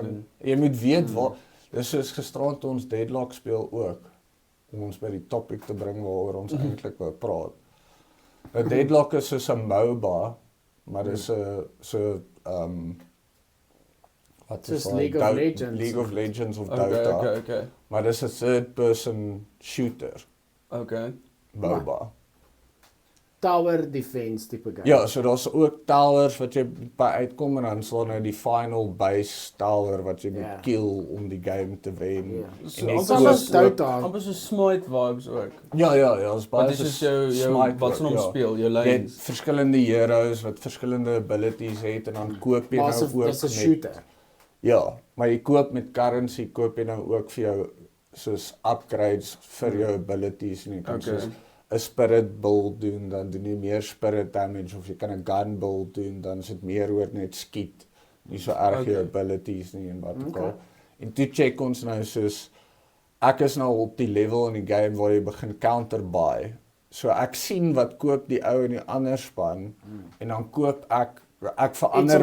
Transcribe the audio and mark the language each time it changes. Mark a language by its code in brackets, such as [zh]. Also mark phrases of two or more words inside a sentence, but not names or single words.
[af] doen. Jy moet weet waar. Dis soos gisterand toe ons Deadlock speel ook om ons by die topic te bring waaroor ons eintlik wou praat. 'n Deadlock is soos 'n MOBA, maar dis 'n wat is Soos daai? League of Legends. League of Legends of Okay, Dota. okay. Maar dis 'n [en] third person shooter, [af] Okay. MOBA. [en] Tower defense [af] tipe game. Ja, so daar's ook towers wat jy by uitkom en dan sal nou die [en] final base tower [af] wat jy Ja. moet kill om die game te wen. Ja. So En die amper koop- soos Dota. Amper so Smite vibes ook. Ja, is baie Wat is dus jou Smite wat se ook, naam ja. speel, jou Jy het lanes. verskillende heroes wat verskillende abilities het en dan koop jy Maar nou ook dis 'n shooter. Ja, maar jy koop met currency koop jy nou ook vir jou soos upgrades vir jou abilities en jy kan Okay. soos 'n [en] spirit build [af] doen, dan doen jy meer [en] spirit damage [af] of jy kan 'n [en] gun build [af] doen, dan is dit meer oor net skiet. Nie so erg jou Okay. abilities nie en wat ook Okay. al. En toe check ons nou soos ek is nou op die level in die game waar jy begin [en] counter buy. [af] So ek sien wat koop die ou in die ander span en dan koop ek verander